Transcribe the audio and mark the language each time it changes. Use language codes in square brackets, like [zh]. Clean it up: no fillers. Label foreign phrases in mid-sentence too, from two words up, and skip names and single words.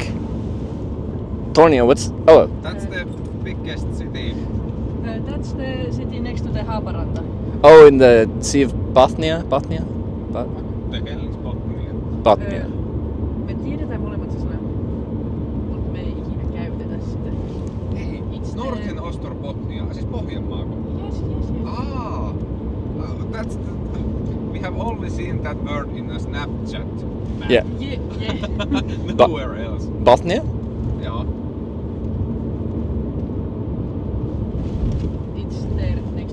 [en] Tornio, what's... Oh. That's the biggest city. That's the city next to the Haaparanta. Oh, in the Sea of Bothnia? Bothnia? The hell is Botnia? Bothnia. [fi] Me tiedetään molemmat se sana, mutta me ei ikinä käytetä sitä. Ei, Northern Osterbotnia, siis Pohjanmaako. [en] Yes. That's the, we have only seen that word in a Snapchat map. Yeah. Nowhere else. Bothnia? Yeah. It's there.